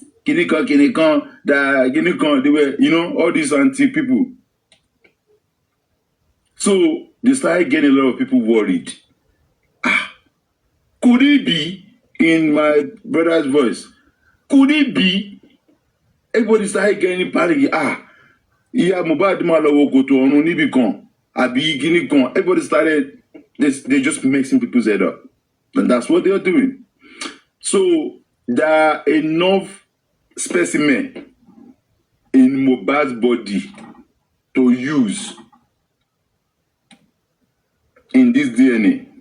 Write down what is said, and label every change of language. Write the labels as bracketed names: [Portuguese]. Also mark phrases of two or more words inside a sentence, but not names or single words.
[English] Kinikon, they were, you know, all these anti people. So they started getting a lot of people worried. Could it be, in my brother's voice, could it be, everybody started getting panicky, [Yoruba] Mohbad ma lọ [English] go to [Yoruba] ọ̀run níbì kan, àbí kíní kan. [English] Everybody started, they just mixing people's head up. And that's what they're doing. So there are enough specimen in Mohbad's body to use in this DNA.